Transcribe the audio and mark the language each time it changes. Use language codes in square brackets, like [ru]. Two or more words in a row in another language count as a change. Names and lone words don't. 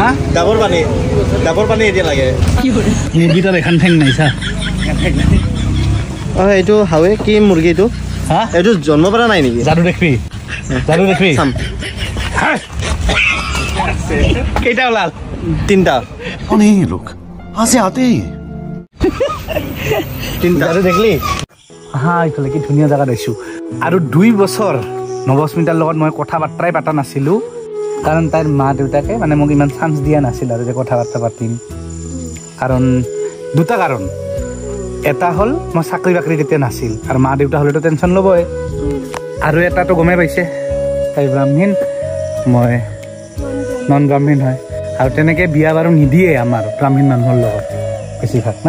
[as] ডাবৰ পানী এতিয়া লাগে মুৰ্গীটাৰ এখন ঠেং নাই চা এইটো হাৱে কি মুৰ্গী এইটো হা এইটো জন্ম পৰা নাই নেকি যাদু দেখবি চাম কেইটা ওলাল 3টা [hi] कौन है ये लोग कहाँ से आते हैं [as] 3টা যাদু দেখলি হা এইফালে কি ধুনীয়া জেগা দেখিছোঁ আৰু 2 বছৰ নৱস্মিতাৰ লগত মই কথা বাৰ্তাই পাতা নাছিলোঁ কাৰণ তাইৰ মা দেউতাকে মানে মোক ইমান চান্স দিয়া নাছিল আৰু যে কথা বাৰ্তা পাতিম কাৰণ 2টা কাৰণ এটা হ'ল মই চাকৰি বাকৰি তেতিয়া নাছিল আৰু মা দেউতা হ'লেতো টেনশ্যন ল'বই আৰু এটাতো গমেই পাইছে তাই ব্ৰাহ্মণ মই নন ব্ৰাহ্মণ হয় আৰু তেনেকৈ বিয়া বাৰু নিদিয়ে আমাৰ ব্ৰাহ্মণ মানুহৰ লগত বেছিভাগ না